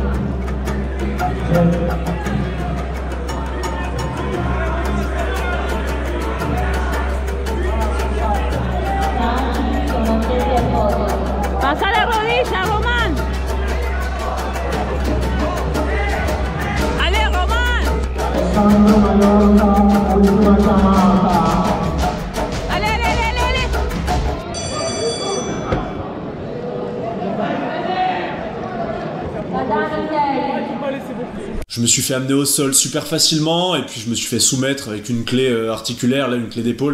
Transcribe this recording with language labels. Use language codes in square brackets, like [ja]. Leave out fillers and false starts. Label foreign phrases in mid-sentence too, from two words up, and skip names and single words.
[it] attesi al podio. [es] Pasa la rodilla, [fr] Roman. Allez, Roman. [it] Alessandro Maiorca, ultima chiamata. [fr] Allez. Je me suis fait amener au sol super facilement, et puis je me suis fait soumettre avec une clé articulaire, là, une clé d'épaule.